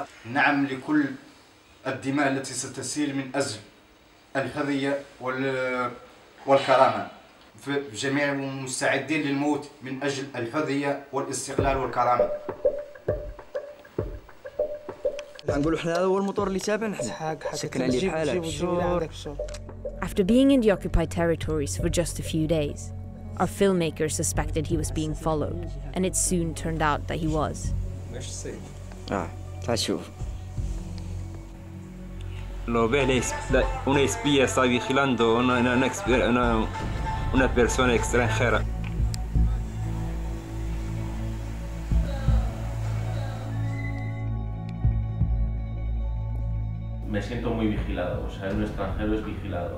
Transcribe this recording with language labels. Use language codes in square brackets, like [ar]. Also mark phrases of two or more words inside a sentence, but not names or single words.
[ar] نعم لكل الدماء التي ستسيل من أجل الحرية والكرامة. جميع مستعدين للموت من أجل الحرية والاستقلال والكرامة. نقولوا حنا هذا هو الموتور اللي تابع حنا سكن عليه بحال. [en] After being in the occupied territories for just a few days, our filmmaker suspected he was being followed, and it soon turned out that he was. [ar] تعال شوف. [es] Lo ve una espía está vigilando una persona extranjera. Me siento muy vigilado, o sea, un extranjero es vigilado.